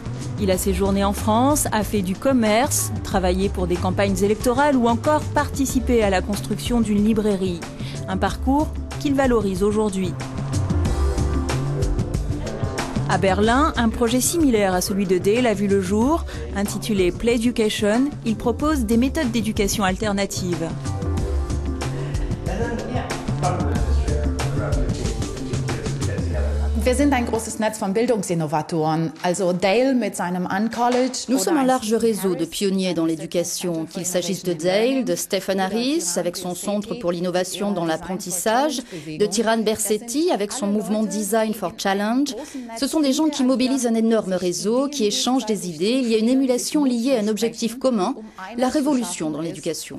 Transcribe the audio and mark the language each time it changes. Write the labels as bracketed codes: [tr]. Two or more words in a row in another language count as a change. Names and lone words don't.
[fr] Il a séjourné en France, a fait du commerce, travaillé pour des campagnes électorales ou encore participé à la construction d'une librairie. Un parcours qu'il valorise aujourd'hui. À Berlin, un projet similaire à celui de Dale a vu le jour. Intitulé Playducation, il propose des méthodes d'éducation alternatives. [de] Wir sind ein großes Netz von Bildungsinnovatoren. Also Dale mit seinem Uncollege. [fr] Nous sommes un large réseau de pionniers dans l'éducation, qu'il s'agisse de Dale, de Stephen Harris avec son centre pour l'innovation dans l'apprentissage, de Tiran Bersetti avec son mouvement Design for Challenge. Ce sont des gens qui mobilisent un énorme réseau, qui échangent des idées. Il y a une émulation liée à un objectif commun, la révolution dans l'éducation.